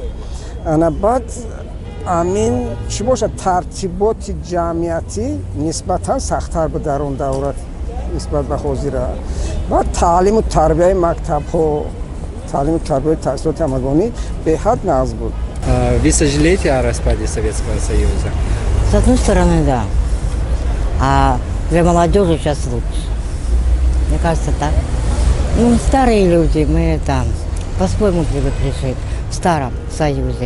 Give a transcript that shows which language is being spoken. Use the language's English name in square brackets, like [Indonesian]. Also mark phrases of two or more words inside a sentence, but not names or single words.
[Tajik] ана баъд амин чӣ бошад тартиботи ҷамъиятӣ нисбатан сахттар буд дар он давра нисбат ба ҳозира. баъд таълиму тарбияи мактабҳо, таълиму тарбияи таҳсилоти ҳамагонӣ беҳад назм буд. [Russian] Вы сожалеете о распаде Советского Союза? С одной стороны, да. А для молодежи сейчас лучше. Мне кажется, так. Ну, старые люди, мы там по-своему привыкли жить в Старом Союзе.